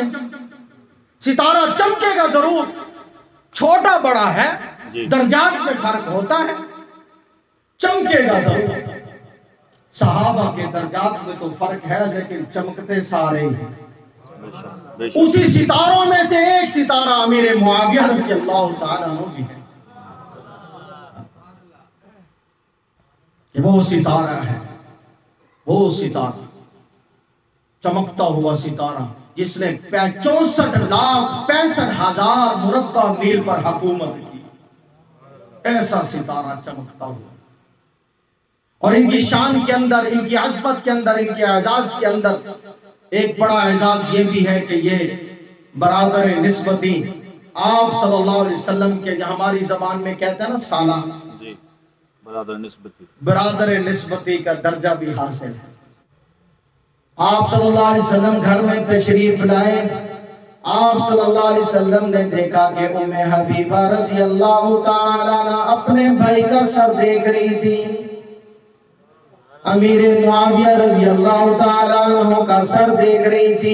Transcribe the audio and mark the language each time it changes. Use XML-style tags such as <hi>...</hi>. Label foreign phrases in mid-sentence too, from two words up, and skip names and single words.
<ur>ستارہ چمکے گا ضرور، چھوٹا بڑا ہے، درجات میں فرق ہوتا ہے، چمکے گا ضرور. صحابہ کے درجات میں تو فرق ہے، لیکن چمکتے سارے ہی. اسی ستاروں میں سے ایک ستارہ امیر معاویہ</ur> <ar>رضی اللہ تعالیٰ عنہ</ar> <ur>بھی ہے. کہ وہ ستارہ ہے، وہ ستارہ، چمکتا ہوا ستارہ جس نے 64,65,000 مربع میل پر حکومت کی، ایسا ستارہ چمکتا ہوا۔ اور ان کی شان کے اندر، ان کی عظمت کے اندر، ان کے اعزاز کے اندر ایک بڑا اعزاز یہ بھی ہے کہ یہ برادر نسبتی، آپ</ur> <ar>صلی اللہ علیہ وسلم</ar> <ur>کے ہماری زبان میں کہتے ہیں نا سالہ، جی برادر نسبتی، برادر نسبتی کا درجہ بھی حاصل ہے۔ آپ</ur> <ar>صلی اللہ علیہ وسلم</ar> <ur>گھر میں تشریف لائے، آپ</ur> <ar>صلی اللہ علیہ وسلم</ar> <ur>نے دیکھا کہ ام حبیبہ</ur> <ar>رضی اللہ تعالیٰ عنہ</ar> <ur>اپنے بھائی کا سر دیکھ رہی تھی، امیر معاویہ</ur> <ar>رضی اللہ تعالیٰ عنہ</ar> <ur>کا سر دیکھ رہی تھی۔</ur>